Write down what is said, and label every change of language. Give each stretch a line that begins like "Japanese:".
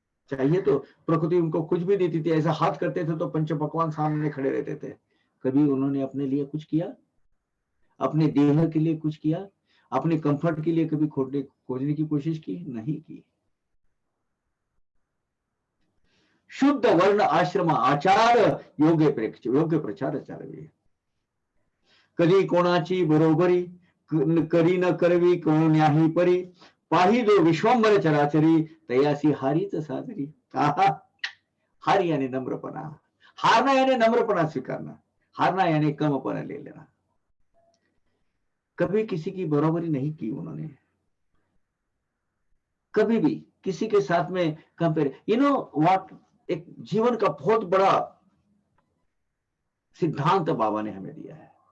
Hindi: चाहिए तो प्रकृति उनको कुछ भी देती थी, ऐसा हाथ करते थे तो पंच पकवान सामने खड़े रहते थे। कभी उन्होंने अपने लिए कुछ किया? अपने देह के लिए कुछ किया? अपने कंफर्ट के लिए कभी खोजने की कोशिश की? नहीं की।
Marathi: शुद्ध वर्ण आश्रम आचार योग्य प्रचार चालवे, कधी कोणाची बरोबरी करी न करवी कोण्याही परी, पाही जो विश्वंभर चराचरी तयासी हारीच साजरी।
Hindi: हार यानी नम्रपणा, हारना यानी नम्रपणा स्वीकारना, हारना यानी कमपना ले लेना। कभी किसी की बराबरी नहीं की उन्होंने, कभी भी किसी के साथ में कंपेयर।
English: you know what,
Hindi: एक जीवन का बहुत बड़ा सिद्धांत बाबा ने हमें दिया है।